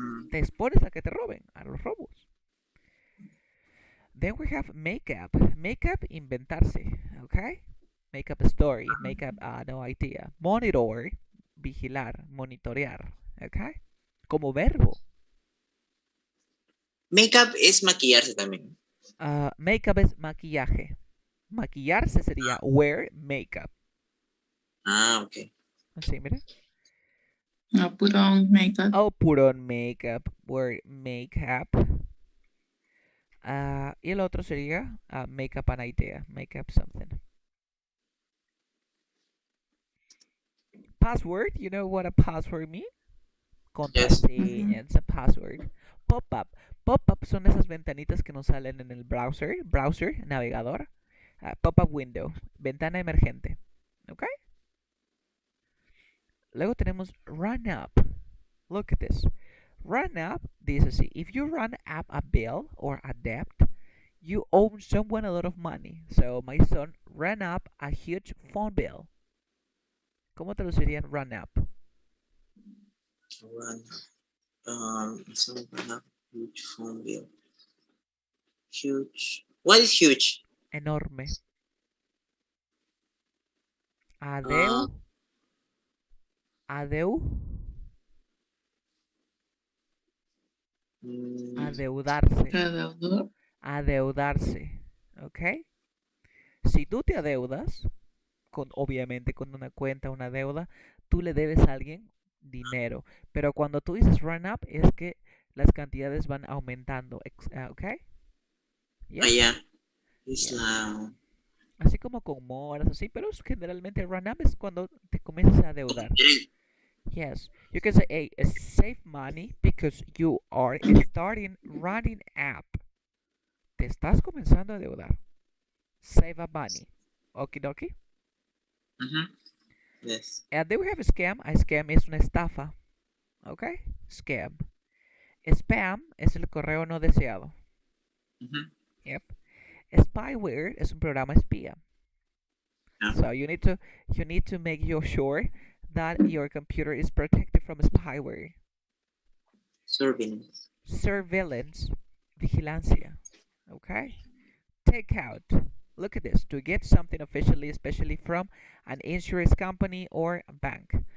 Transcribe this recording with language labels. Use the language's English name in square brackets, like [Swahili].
[Spanish] Te expones a que te roben, a los robos. [English] Then we have makeup. Makeup, inventarse, okay? Makeup story, makeup, no idea. [Spanish] Monitor, vigilar, monitorear, okay? Como verbo. Makeup es maquillarse también. Makeup es maquillaje. Maquillarse sería wear makeup. Ah, ok. Así, mira. [English] No, put on makeup. Oh, put on makeup, wear makeup. [Spanish] Y el otro sería [English] make up an idea, make up something. Password, you know what a password means? Yes. [Spanish] Contraseña, [English] it's a password. [Spanish] Pop-up. Pop-up son esas ventanitas que nos salen en el browser, navegador. Pop-up window, ventana emergente. ¿Ok? Luego tenemos run up. [English] Look at this. [Spanish] Run up, dice así. [English] If you run up a bill or a debt, you owe someone a lot of money. So my son ran up a huge phone bill. [Spanish] ¿Cómo traducirían run up? [English] Run up huge phone bill. Huge. What is huge? [Spanish] Enorme. Adeu. Adeu. Adeudarse. Traductor. Adeudarse. ¿Ok? Si tú te adeudas, obviamente con una cuenta, una deuda, tú le debes a alguien dinero. Pero cuando tú dices run up, es que las cantidades van aumentando. ¿Ok? Ah, [English] Yes. yeah. Es Yes. la. [Spanish] Así como con moras, así, pero generalmente run up es cuando te comienzas a adeudar. [English] Yes, you can say, hey, save money because you are starting running up. [Spanish] Te estás comenzando a adeudar. [English] Save a money. Okie dokie. Yes. And then we have a scam. A scam [Spanish] es una estafa. [English] Okay? Scam. [Spanish] Spam es el correo no deseado. Yep. Spyware es un programa espía. [English] So you need to make sure that your computer is protected from spyware. Surveillance. [Spanish] Surveillance, vigilancia. Okay? [English] Take out. Look at this. To get something officially, especially from an insurance company or a bank.